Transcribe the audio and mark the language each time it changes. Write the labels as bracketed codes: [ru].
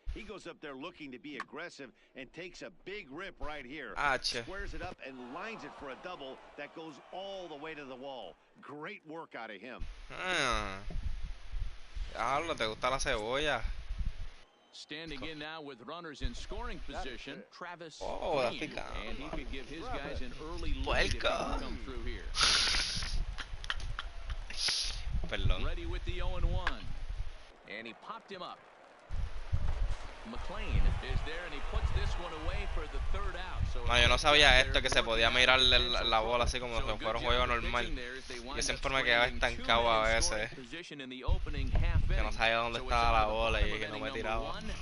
[en] He goes up there looking to be aggressive and takes a big rip right here. H. Squares it up and lines it for a double that goes all the way to the wall. Great work out of him. [es] Diablo, ¿te gusta la cebolla? [en] Standing in now with runners in scoring position, Travis Oh, that's Green, [es] picante. [en] and he could give his guys an early lead if he can come through here. [es] Perdón. [en] Ready with the 0-1, and he popped him up. McLean is there, and he puts this one away for the third out. So [es] No, yo no sabía esto, que se podía mirar la bola así como si fuera un juego normal. Yo siempre me quedaba estancado a veces. Que no sabía dónde estaba la bola y que no me tiraba.